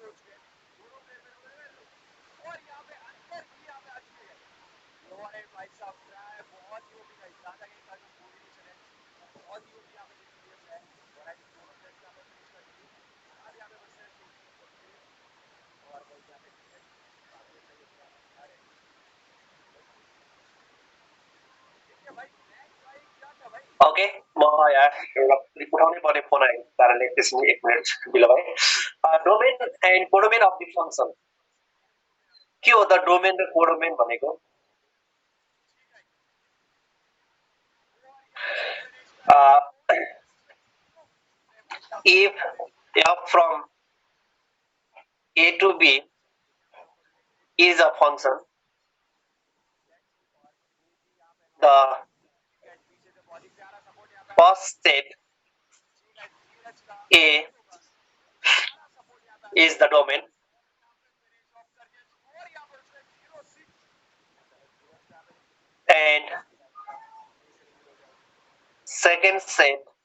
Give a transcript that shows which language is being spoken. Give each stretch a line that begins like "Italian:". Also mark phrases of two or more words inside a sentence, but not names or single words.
Hindi: हो चुके हैं दोनों प्लेयर में रुके हुए और यहाँ पे अंदर भी यहाँ पे आ चुके हैं अरे भाई साहब क्या है बहुत ही ओपी गाइस ज्यादा कहीं का जो कोऑर्डिनेशन है वो बहुत ही ओपी यहाँ पे डिफरेंस है और
English: I think
Hindi: दोनों प्लेयर्स यहाँ पे फिनिश कर दिए अब यहाँ पे बस सिर्फ और भाई यहाँ पे काफी सही है अरे देखिए भाई नेक्स्ट भाई क्या था भाई
Nepali: ओके म यहाँ एउटा उठाउनै पर्ने फोन आएको कारणले त्यसमा 1 मिनेट ढिलो भयो
English: domain and codomain of the function
Nepali: के हो त डोमेन र कोडोमेन भनेको
English: if f from a to b is a function the first state a is the domain and second set